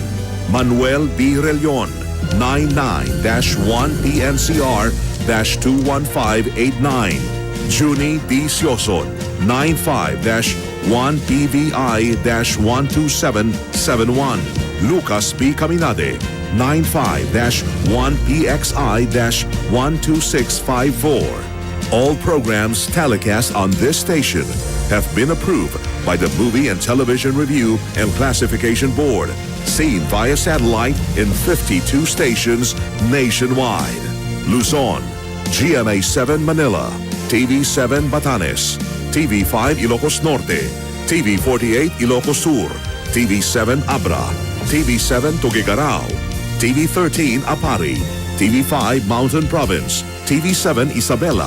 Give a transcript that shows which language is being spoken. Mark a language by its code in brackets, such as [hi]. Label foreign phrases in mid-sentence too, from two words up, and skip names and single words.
[en] Manuel B. Relion, 99-1PNCR-21589. Junie D. Sioson, 95-1PVI-12771. Lucas B. Caminade, 95-1PXI-12654. All programs telecast on this station have been approved by the Movie and Television Review and Classification Board, seen via satellite in 52 stations nationwide. Luzon, GMA7 Manila, TV7 Batanes, TV5 Ilocos Norte, TV48 Ilocos Sur, TV7 Abra, TV7 Tuguegarao, TV13 Apari, TV5 Mountain Province, TV7 Isabela,